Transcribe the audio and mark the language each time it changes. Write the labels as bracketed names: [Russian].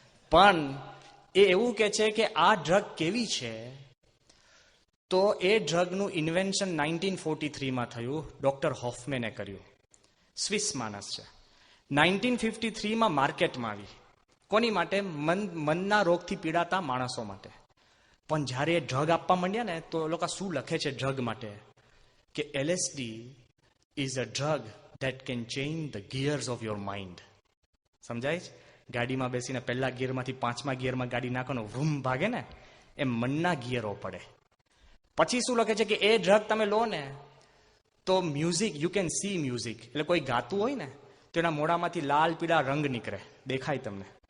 [Gujarati] પણ એ એવું કે છે કે આ ડ્રગ કેવી છે, તો એ ડ્રગનું ઇન્વેન્શન 1943માં થયું. ડોક્ટર હોફમેને કર્યું. સ્વિસ માણસ છે. 1953માં માર્કેટમાં આવી. કોની માટે? મનના રોગથી પીડાતા માણસો માટે. પણ જ્યારે એ ડ્રગ આપવા માંડ્યા ને તો લોકો શું લખે છે ડ્રગ માટે? કે [English] LSD is a drug that can change the gears of your mind. [Gujarati] સમજાય છે? ગાડીમાં બેસીને પહેલા ગિયરમાંથી 5મા ગિયરમાં ગાડી નાખવાનો વૃમ ભાગે ને એમ મનના ગિયરો પડે. પછી શું લખે છે કે એ ડ્રગ તમે લો ને તો music, [English] You can see music. [Gujarati] એટલે કોઈ ગાતું હોય ને તો એના મોઢામાંથી લાલ પીળા રંગ નીકળે, દેખાય તમને.